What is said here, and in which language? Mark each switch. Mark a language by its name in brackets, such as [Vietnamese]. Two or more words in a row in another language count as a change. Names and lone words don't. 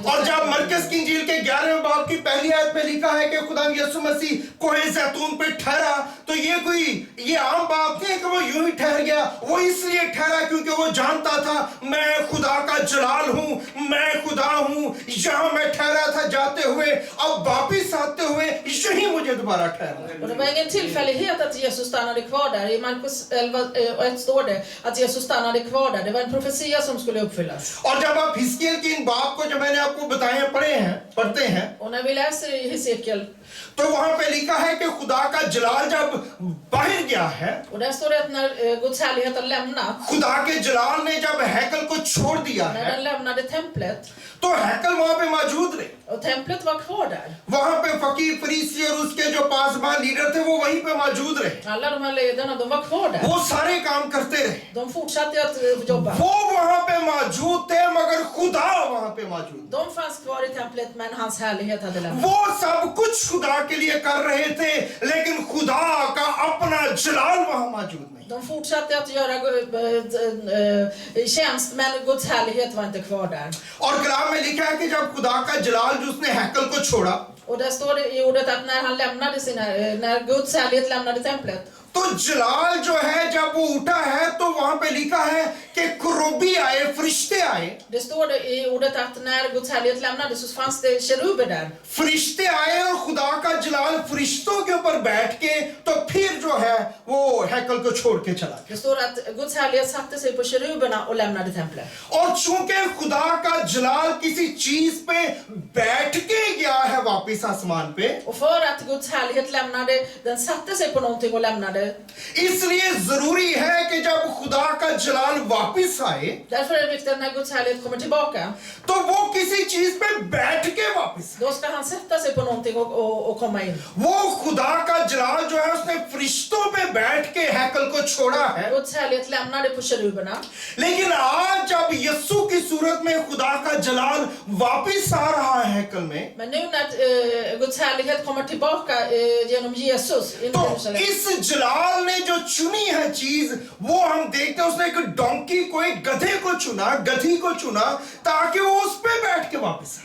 [Urdu] اور جب مرقس کی انجیل کے 11ویں باب کی پہلی آیت میں لکھا ہے کہ خدا یسوع مسیح کوہِ زیتون پہ ٹھہرا، تو یہ عام بات نہیں ہے کہ وہ یوں ہی ٹھہر گیا. وہ اس لیے ٹھہرا کیونکہ وہ جانتا تھا میں خدا کا جلال ہوں، میں خدا ہوں. یہاں میں ٹھہرا تھا جاتے ہوئے، اب واپس آتے ہوئے یہی مجھے دوبارہ ٹھہرا. [Swedish] Och det var ingen tillfällighet att Jesus stannade kvar där. I Markus 11:1 står det att Jesus stannade kvar där. Det var en profetia som skulle uppfyllas. [Urdu] اور جب آپ حزقی ایل کی ان بات کو جو میں نے آپ کو بتائے پڑھتے ہیں [Swedish] Och när vi läser i Hesekiel, [Urdu] تو وہاں پہ لکھا ہے کہ خدا کا جلال جب باہر گیا ہے, [Swedish] och där står det att när Guds härlighet har lämnat, [Urdu] خدا کے جلال نے جب ہیکل کو چھوڑ دیا [Swedish] när [Urdu] ہے, [Swedish] den lämnade templet, [Urdu] تو ہیکل وہاں پہ موجود رہے. [Swedish] och templet var kvar där. [Urdu] وہاں پہ فقیر فریسی اور اس کے جو پاسبان لیڈر تھے وہ وہیں پہ موجود رہے. [Swedish] Alla de här ledarna, de var kvar där. [Urdu] وہ سارے کام کرتے رہے. [Swedish] De fortsatte att jobba. [Urdu] وہ وہاں پہ موجود تھے مگر خدا وہاں پہ موجود. [Swedish] De fanns kvar i templet men hans härlighet hade lämnat. [Urdu] وہ سب کچھ خدا کے لیے کر رہے تھے لیکن خدا کا اپنا جلال وہاں موجود نہیں. [Swedish] De fortsatte att göra tjänst men Guds härlighet var inte kvar där. [Urdu] اور کلام میں لکھا ہے کہ جب خدا کا جلال جو اس نے ہیکل کو چھوڑا, [Swedish] Och där står det i ordet att när Guds härlighet lämnade templet, [Urdu] تو جلال جو ہے جب وہ اٹھا ہے تو وہاں پہ لکھا ہے کہ کروبی آئے، فرشتے آئے. [Swedish] Det står det i ordet att när Guds härlighet lämnades så fanns det keruber där. [Urdu] فرشتے آئے اور خدا کا جلال فرشتوں کے اوپر بیٹھ کے تو پھر جو ہے وہ ہیکل کو چھوڑ کے چلا گیا. [Swedish] Det står att Guds härlighet satte sig på keruberna och lämnade templet. [Urdu] اور چونکہ خدا کا جلال کسی چیز پہ بیٹھ کے گیا ہے واپس آسمان پہ, [Swedish] Och för att Guds härlighet lämnade, den satte sig på någonting och lämnade. [Urdu] اس لیے ضروری ہے کہ جب خدا کا جلال واپس آئے [Swedish] Därför är det viktigt att när Guds härlighet kommer tillbaka, [Urdu] تو وہ کسی چیز پہ بیٹھ کے واپس آئے. [Swedish] då ska han sätta sig på någonting och komma in. [Urdu] وہ خدا کا جلال جو ہے اس نے فرشتوں پہ بیٹھ کے ہیکل کو چھوڑا ہے. [Swedish] Guds härlighet lämnade på keruberna. [Urdu] لیکن آج جب یسوع کی صورت میں خدا کا جلال واپس آ رہا ہے ہیکل میں, [Swedish] Men nu när Guds härlighet kommer tillbaka genom Jesus in i [Urdu] تو [Swedish] Jerusalem, [Urdu] اس جلال نے جو چنی ہے چیز وہ ہم دیکھتے ہیں. اس نے ایک ڈونکی کو، ایک گدھے کو چنا، گدھی کو چنا تاکہ وہ اس پہ بیٹھ کے واپس آئے.